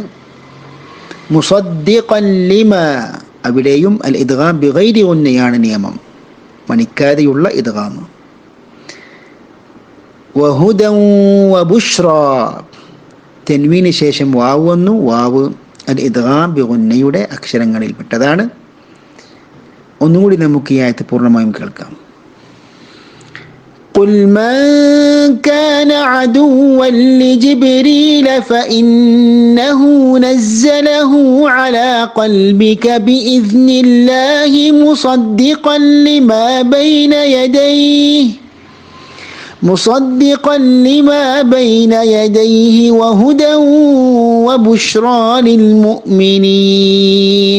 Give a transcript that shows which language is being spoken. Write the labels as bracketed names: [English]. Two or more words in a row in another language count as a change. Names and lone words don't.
[Arabic] مصدقا لما, [Malayalam] അവിടെയും [Arabic] الإدغام بغير غنة [Malayalam] നിയമം, മണിക്കാതെയുള്ള ഇദ്ഗാം. [Arabic] وهدى وبشرى, [Malayalam] തൻവീന് ശേഷം വാവ് വന്നു. വാവ് [Arabic] الإدغام بغنة [Malayalam] അക്ഷരങ്ങളിൽപ്പെട്ടതാണ്. ഒന്നുകൂടി നമുക്ക് ഈ ആയത്ത് പൂർണ്ണമായും കേൾക്കാം. [Arabic] قل من كان عدوا لجبريل فإنه نزله على قلبك بإذن الله مصدقا لما بين يديه وهدى وبشرى للمؤمنين.